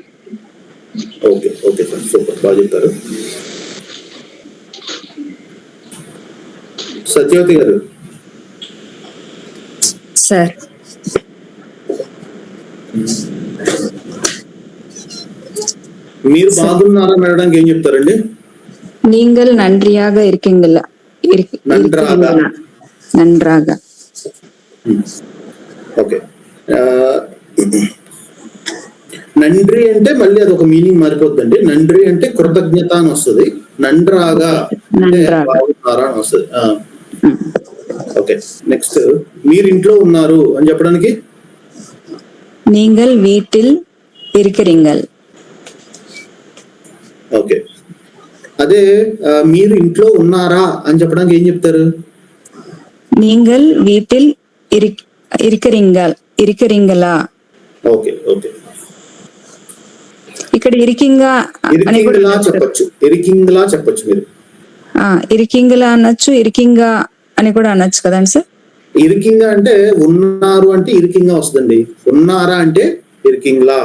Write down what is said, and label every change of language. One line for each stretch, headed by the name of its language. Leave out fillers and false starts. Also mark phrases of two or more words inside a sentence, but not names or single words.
English: okay okay sir, super,
Telugu: బాగా చెప్తారు. సత్యవతి గారు. సార్, మీరు బాగున్నారని అనడానికి ఏం చెప్తారండి?
Tamil: நீங்கள் நன்றியாக இருக்கீங்களா? நன்றாக.
Telugu: ఓకే, నండ్రి అంటే మళ్ళీ అది ఒక మీనింగ్ మారిపోతుందండి. నండ్రి అంటే కృతజ్ఞత అని వస్తుంది. నండ్రాగా అంటే బాగున్నారా అని వస్తుంది. ఓకే, నెక్స్ట్, మీరు ఇంట్లో ఉన్నారు అని చెప్పడానికి
Tamil: நீங்கள் வீட்டில் இருக்கிறீர்கள்.
Telugu: ఓకే, అదే మీరు ఇంట్లో ఉన్నారా అని చెప్పడానికి ఏం చెప్తారు?
Tamil: நீங்கள் வீட்டில் இருக்கிறீங்களா?
English: okay okay,
Telugu: ఇక్కడ ఇరికింగా చెప్పచ్చు. ఇరికింగ్లా చెప్పచ్చు మీరు. ఇరికింగ్లా అనొచ్చు, ఇరికింగా అని కూడా అనొచ్చు కదండి సార్? ఇరికింగా అంటే ఉన్నారు అంటే ఇరికింగా వస్తుందండి. ఉన్నారా అంటే ఇరికింగ్లా.